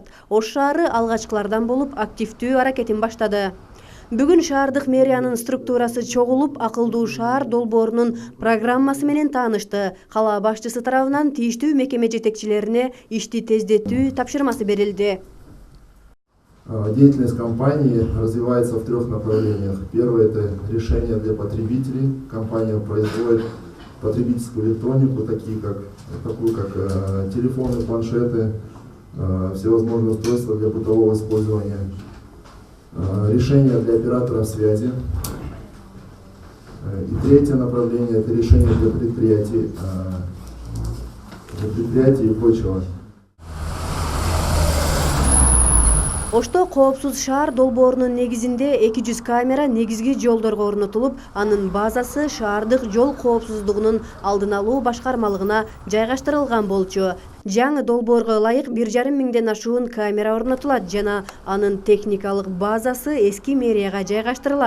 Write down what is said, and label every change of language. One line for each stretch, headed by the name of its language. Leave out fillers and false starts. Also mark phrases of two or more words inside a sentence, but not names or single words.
Kyrgyz: Ош шаары алгачкылардан болуп активдүү аракетин баштады. Бүгүн шаардык мэриянын структурасы чогулуп, акылдуу шаар долбоорунун программасы менен таанышты. Кала башчысы тарабынан тийиштүү мекеме жетекчилерине ишти тездетүү тапшырмасы берилди.
Russian: Деятельность компании развивается в 3 направлениях. Первое – это решения для потребителей. Компания производит потребительскую электронику, такую как телефоны, планшеты, всевозможные устройства для бытового использования. Решения для операторов связи. И третье направление – это решения для предприятий и прочего.
Kyrgyz: Ошто коопсуз шаар долбоорунун негизинде 200 камера негизги жолдорго орнотулуп, анын базасы шаардык жол коопсуздугунун алдын алуу башкармалыгына жайгаштырылган болчу. Жаңы долбоорго ылайык 1,5 миңден ашуун камера орнотулат жана анын техникалык базасы эски мэрияга жайгаштырылат.